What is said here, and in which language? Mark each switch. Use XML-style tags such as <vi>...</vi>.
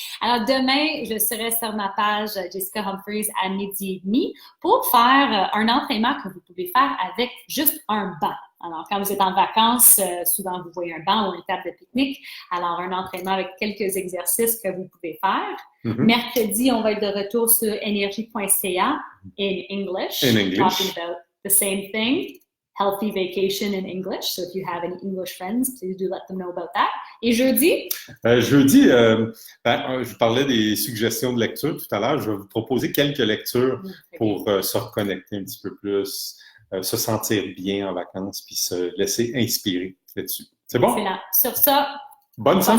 <fr>Alors, demain, je serai sur ma page Jessica Humphreys à 12h30 pour faire un entraînement que vous pouvez faire avec juste un banc. Alors, quand vous êtes en vacances, souvent vous voyez un banc ou une table de pique-nique. Alors, un entraînement avec quelques exercices que vous pouvez faire. Mercredi, on va être de retour sur energy.ca</fr> <en>in English. Talking about the same thing. Healthy vacation in English. So if you have any English friends, please do let them know about that.</en> <fr>Et jeudi? Jeudi, je parlais des suggestions de lecture tout à l'heure. Je vais vous proposer quelques lectures pour se reconnecter un petit peu plus, se sentir bien en vacances, puis se laisser inspirer là-dessus. C'est bon? Excellent. Sur ça, bonne semaine!</fr>